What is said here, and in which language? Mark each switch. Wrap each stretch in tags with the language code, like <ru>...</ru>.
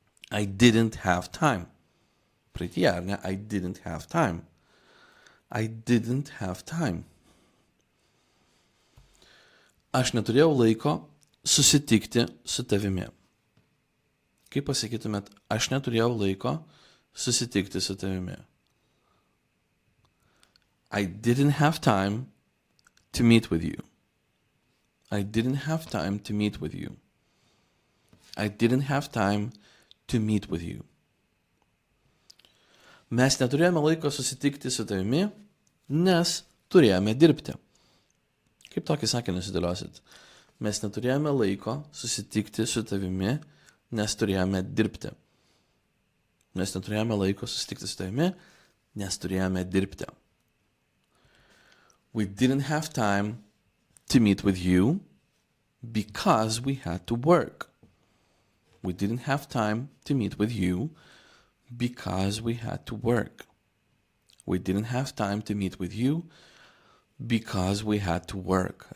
<en>I didn't have time.</en> <lt>Praeityje, ar ne?</lt> <en>I didn't have time. I didn't have time.</en> <lt>Aš neturėjau laiko susitikti su tavimi. Kaip pasakytumėt, aš neturėjau laiko susitikti su tavimi.</lt> <en>I didn't have time to meet with you. I didn't have time to meet with you. I didn't have time to meet with you.</en> <lt>Mes neturėjome laiko susitikti su tavimi, nes turėjome dirbti. Kaip tokį sakinį sudėliosit? Mes neturėjome laiko susitikti su tavimi, nes turėjome dirbti. Mes neturėjome laiko susitikti su tavimi, nes turėjome dirbti.</lt> <en>We didn't have time to meet with you because we had to work. We didn't have time to meet with you because we had to work. We didn't have time to meet with you because we had to work.</en>